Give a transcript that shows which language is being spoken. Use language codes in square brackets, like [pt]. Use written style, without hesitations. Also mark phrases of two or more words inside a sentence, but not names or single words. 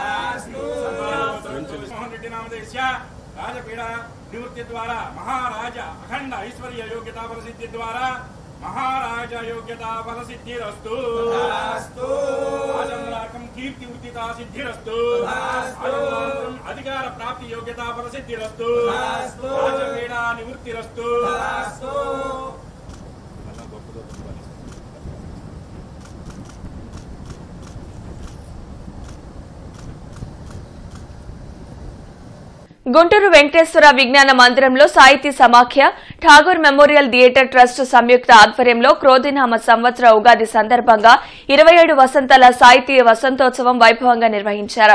[sa] मोहन रेड्डी नामधेयस्य राजपीड़ा निवृत्ति द्वारा महाराज अखंड ऐश्वर्य योग्यता प्रसिद्धि द्वारा महाराज योग्यता फलसिद्धिरस्तु आजन्मलाकं कीर्ति उदिता सिद्धिरस्तु अधिकार प्राप्ति योग्यता फलसिद्धिरस्तु राजपीड़ा निवृत्तिरस्तु. [te] గుంటూరు వెంకటేశ్వర విజ్ఞాన మందిరంలో సాహితీ సమాఖ్య, ఠాగూర్ మెమోరియల్ థియేటర్ ట్రస్ట్ సంయుక్త ఆధ్వర్యంలో క్రోధినామ సంవత్సర ఉగాది సందర్భంగా 27 వసంతాల సాహితీ వసంతోత్సవం వైభవంగా నిర్వహించారు.